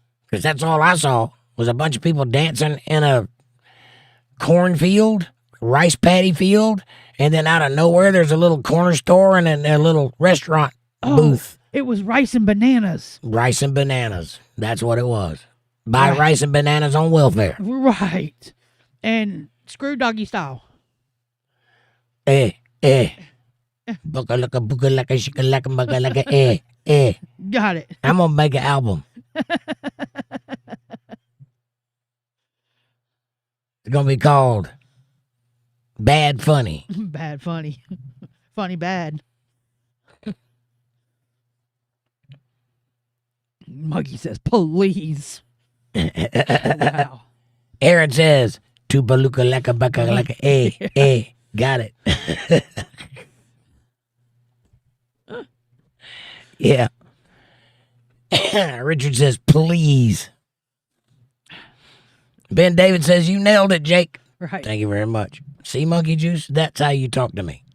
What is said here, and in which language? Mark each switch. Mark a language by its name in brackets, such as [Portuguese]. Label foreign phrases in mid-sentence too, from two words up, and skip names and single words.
[English] Because that's all I saw was a bunch of people dancing in a cornfield, rice paddy field, and then out of nowhere there's a little corner store and a little restaurant booth. It was rice and bananas. Rice and bananas. That's what it was. Buy Right. rice and bananas on welfare. Right. And screw doggy style. Booka laka booka laka shika laka maka laka Got it. I'm gonna make an album. It's gonna be called Bad Funny. Bad funny. Funny bad. Monkey says, please. Wow. Aaron says, Tubaluka laka baka laka Got it. Yeah. Richard says, please. Ben David says, you nailed it, Jake. Right. Thank you very much. See, Monkey Juice? That's how you talk to me.